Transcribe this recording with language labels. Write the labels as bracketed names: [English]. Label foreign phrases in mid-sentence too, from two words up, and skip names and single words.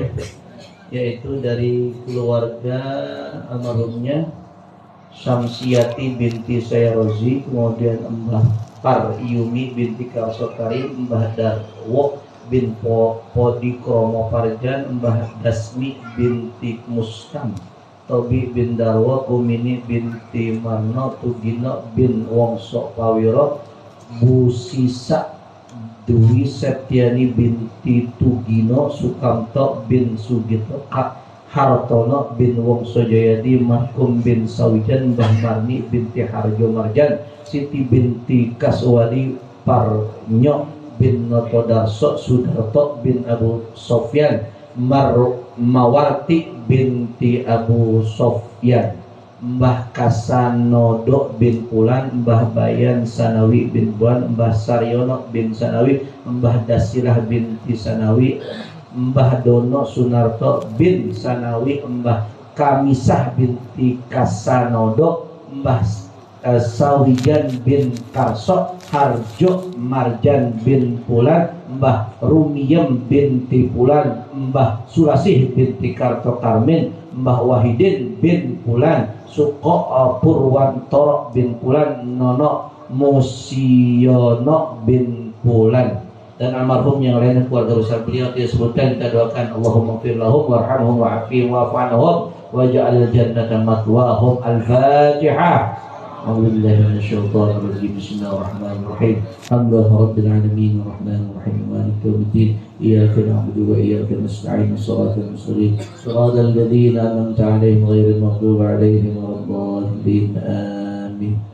[Indonesian] Yaitu dari keluarga almarhumnya Syamsiati binti Sayrozi, kemudian Mbah Paryumi binti Karso Karim, Mbah Darwo bin Podi Kromo Parjan, Mbah Dasmi binti Mustam, Tobi bin Darwo, Kumini binti Marno, Tugino bin Wongso Pawiro, Bu Sisa Dwi Septiani binti Tugino, Sukamto bin Sugito, Hartono bin Wongso Jayadi, Mahkum bin Sawijan, Mbah Marni binti Harjo Marjan, Siti binti Kaswadi Parnyo bin Notodarso, Sudarto bin Abu Sofyan, Mawarti binti Abu Sofyan, Mbah Kasanodo bin Pulan, Mbah Bayan Sanawi bin Buan, Mbah Saryono bin Sanawi, Mbah Dasilah binti Sanawi, Mbah Dono Sunarto bin Sanawi, Mbah Kamisah binti Kasanodo, Mbah Sawijan bin Karso, Harjo Marjan bin Pulan, Mbah Rumiyem binti Pulan, Mbah Sulasih binti Karto Karmin, Mbah Wahidin bin Pulan, Suko Purwantoro bin Pulan, Nono Musiono bin Pulan, dan almarhum yang lainnya keluarga besar beliau disebutkan. Kita doakan [Arabic] اللهم اغفر لهم وارحمهم وعافهم واعف عنهم واجعل الجنة مثواهم. Al-Fatihah. أعوذ بالله من الشيطان الرجيم. بسم الله الرحمن الرحيم. الحمد لله رب العالمين الرحمن الرحيم مالك يوم الدين إياك نعبد وإياك نستعين الصراط المستقيم صراط الذين أنعمت عليهم غير المغضوب عليهم ولا الضالين آمين.